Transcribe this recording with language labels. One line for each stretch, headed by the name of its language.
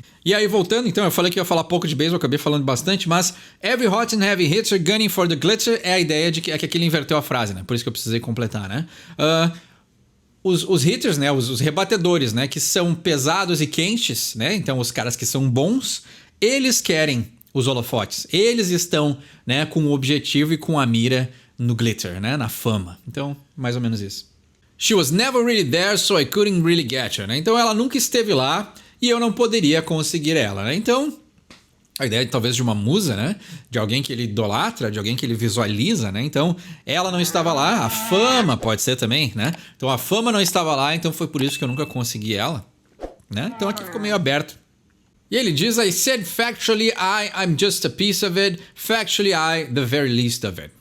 Portuguese: E aí, voltando, então, eu falei que ia falar pouco de beisebol, acabei falando bastante, mas
English: every hot and heavy hitter gunning for the glitter
Portuguese: é a ideia de que aqui ele inverteu a frase, né? Por isso que eu precisei completar, né? Os hitters, né? Os rebatedores, né? Que são pesados e quentes, né? Então, os caras que são bons, eles querem os holofotes. Eles estão, né, com o objetivo e com a mira no glitter, né, na fama. Então, mais ou menos isso.
English: She was never really there, so I couldn't really get her, né?
Portuguese: Então ela nunca esteve lá e eu não poderia conseguir ela, né? Então, a ideia talvez de uma musa, né? De alguém que ele idolatra, de alguém que ele visualiza, né? Então, ela não estava lá, a fama pode ser também, né? Então a fama não estava lá, então foi por isso que eu nunca consegui ela, né? Então aqui ficou meio aberto. E ele diz,
English: I said factually I'm just a piece of it, factually the very least of it.